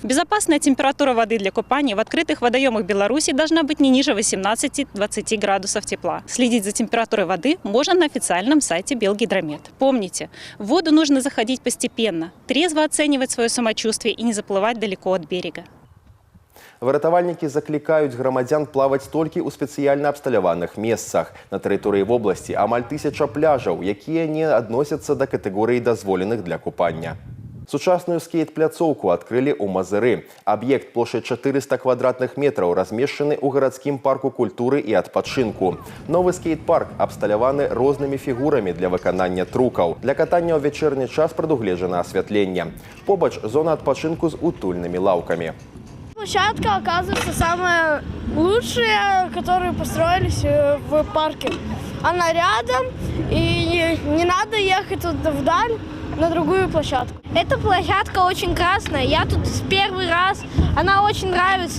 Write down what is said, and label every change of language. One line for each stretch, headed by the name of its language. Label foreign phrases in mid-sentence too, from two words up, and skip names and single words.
Russian: Безопасная температура воды для купания в открытых водоемах Беларуси должна быть не ниже 18-20 градусов тепла. Следить за температурой воды можно на официальном сайте Белгидромет. Помните, в воду нужно заходить постепенно, трезво оценивать свое самочувствие и не заплывать далеко от берега.
Belarusian: Выратавальнікі заклікаюць грамадзян плаваць толькі ў спецыяльна абсталяваных месцах. На тэрыторыі вобласці амаль 1000 пляжаў, якія не адносяцца да катэгорыі дазволеных для купання. Сучасную скейт-пляцоўку адкрылі ў Мазыры. Аб'ект плошай 400 квадратных метраў размешчаны ў гарадскім парку культуры і адпачынку. Новы скейт-парк абсталяваны рознымі фігурамі для выканання трукаў. Для катання ў вечерні час прадугледжана асвятленне. Побач зона адпачынку з утульнымі лаўкамі.
Russian: Площадка, оказывается, самая лучшая, которую построились в парке. Она рядом, и не надо ехать туда вдаль на другую площадку. Эта площадка очень классная. Я тут первый раз. Она очень нравится.